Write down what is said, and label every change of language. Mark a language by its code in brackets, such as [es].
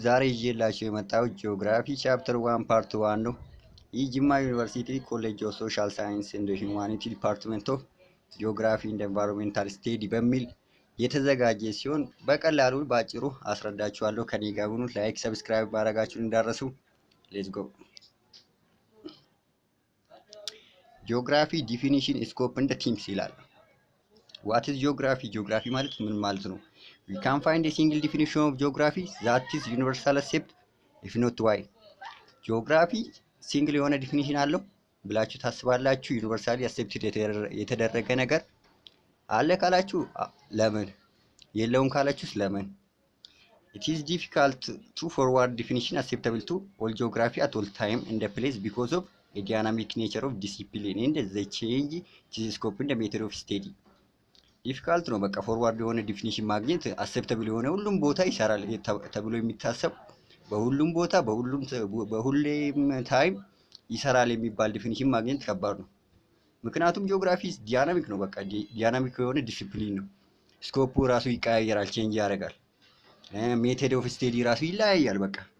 [am] ዛሬ ይዤላችሁ የመጣሁት ጂኦግራፊ ቻፕተር 1 ፓርት 1 ነው። ይህ ጅማ ዩኒቨርሲቲ ኮሌጅ ኦፍ ሶሻል ሳይንስ ኤንድ ሂውማኒቲ ዲፓርትመንት ኦፍ ጂኦግራፊ ኤንድ ኤንቫይሮንሜንታል ስቴዲ በሚል የተዘጋጀ ሲሆን በቀላሉ ባጭሩ አስረዳችኋለሁ። ከኔ ጋር ሁኑ። ላይክ፣ ሰብስክራይብ ማድረጋችሁን እንዳረሱ። [en] ሌትስ ጎ። [am] ጂኦግራፊ ዲፊኒሽን ስኮፕ እንደ ቲምስ ይላል። [en] ዋት ኢዝ ጂኦግራፊ? [am] ጂኦግራፊ ማለት ምን ማለት ነው? [en] We can find a single definition of geography that is universal accept if not why? [am] ጂኦግራፊ ሲንግል የሆነ ዲፊኒሽን አለው ብላችሁ ታስባላችሁ? ዩኒቨርሳሊ አክሴፕትድ የተደረገ ነገር አለ ካላችሁ ለምን? የለውም ካላችሁስ ለምን? [en] It is difficult to forward definition acceptable to all geography at all time and place because of a dynamic nature of discipline and the change its scope and the method of study. [am] ዲፊካልት ነው። በቃ ፎርዋርድ የሆነ ዲፊኒሽን ማግኘት አክሴፕተብል የሆነ ሁሉም ቦታ ይሰራል ተብሎ የሚታሰብ በሁሉም ቦታ በሁሌም ታይም ይሰራል የሚባል ዲፊኒሽን ማግኘት ከባድ ነው። ምክንያቱም ጂኦግራፊ ዲያናሚክ ነው። በቃ ዲያናሚክ የሆነ ዲሲፕሊን ነው። ስኮፑ ራሱ ይቀያየራል፣ ቼንጅ ያደርጋል። ሜቶድ ኦፍ ስቴዲ ራሱ ይለያያል። በቃ